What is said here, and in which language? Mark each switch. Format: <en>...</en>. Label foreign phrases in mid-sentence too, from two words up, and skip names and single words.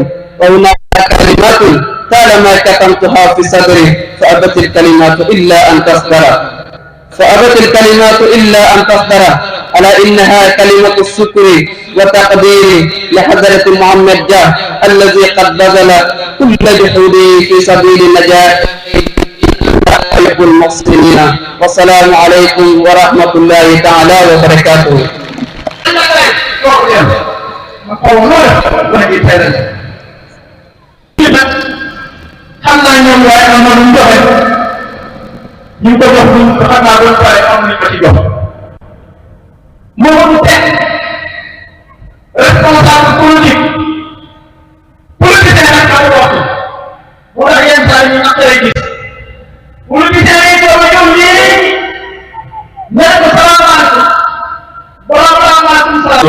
<ar>وهناك كلمات طالما كتمتها في صدري فأبت الكلمات إلا أن تصدر على إنها كلمة الشكر وتقدير لحضرة محمد جاه الذي قد بذل كل جهوده في سبيل النجاح المحسنين. والسلام عليكم ورحمة الله تعالى وبركاته.</ar> <wo>xam naa ñoom waaye am na lu mu joxe ñu ko jox ñu ko xam naa doon pare am nañu ko ci jox moo teg</wo> <fr>responsable politique</fr> <wo>nag am wax bu tax yenn saa yi ñu naqare gis politicien yi doon ñëw léegi nee ko salaamaaleykum borom salaamaaleykum</wo>